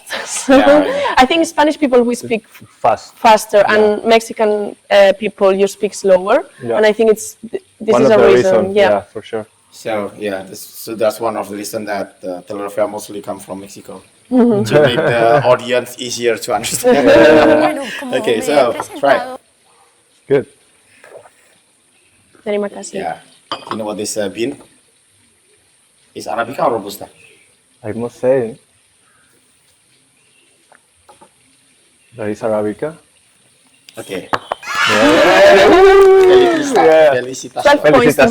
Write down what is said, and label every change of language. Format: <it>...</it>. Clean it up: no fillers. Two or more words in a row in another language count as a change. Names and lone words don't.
<en>So I think Spanish people, we speak Fast. faster, and Mexican people, you speak slower. Yeah. And I think this One is of a the reason. reasons, yeah, for sure. So yeah, so that's one of the reasons that telenovela mostly come from Mexico to make the audience easier to understand.</en> <es>Bueno, como</es> <en>Okay,</en> <es>me</es> <en>so,</en> <es>he presentado,</es> <en>Good.</en> <id>Terima kasih.</id> <en>Yeah, you know what this bean is? Arabica or Robusta? I must say, that is Arabica. Okay. Yeah.</en> <es>Felicitaciones.</es> <en>12 points to</en>